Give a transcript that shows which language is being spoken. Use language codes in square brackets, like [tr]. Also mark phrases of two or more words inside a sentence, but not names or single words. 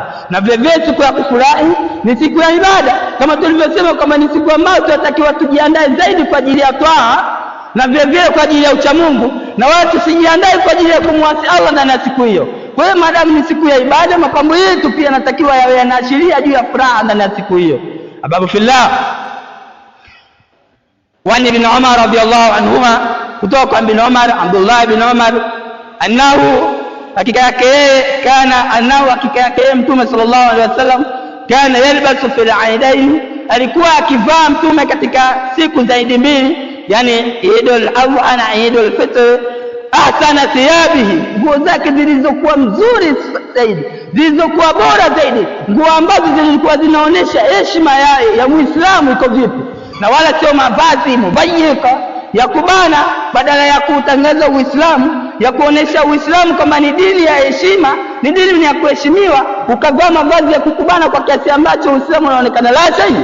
[sw] Na vile vile siku ya kufurahi ni siku ya ibada, kama tulivyosema kama ni siku ambayo tunatakiwa tujiandae zaidi kwa ajili ya toaa, na vile vile kwa ajili ya uchamungu, na wala tusijiandae kwa ajili ya kumwasi Allah ndani ya siku hiyo. Kwa hiyo maadamu ni siku ya ibada, mapambo yetu pia yanatakiwa yawe yanaashiria juu ya furaha ndani ya siku hiyo. [ar] Ababu fillah, wa ibn Umar radhiyallahu anhuma, [sw] kutoka kwa ibn Umar, Abdullah ibn Umar, [ar] annahu [sw] hakika yake Mtume [ar] sallallahu alaihi wasallam kana yalbasu fil aidain, [sw] alikuwa akivaa Mtume katika siku za Eid mbili, yani Eidul Adha na Eidul Fitr, ahsana thiyabihi, nguo zake zilizokuwa mzuri zaidi, zilizokuwa bora zaidi, nguo ambazo zilikuwa zinaonesha heshima ya Muislamu iko vipi, na wala sio mavazi mubayyika ya kubana, badala ya kutangaza Uislamu, ya kuonesha Uislamu kama ni dini ya heshima, ni dini ya kuheshimiwa, ukavaa mavazi ya kukubana kwa kiasi ambacho Uislamu unaonekana la sahihi.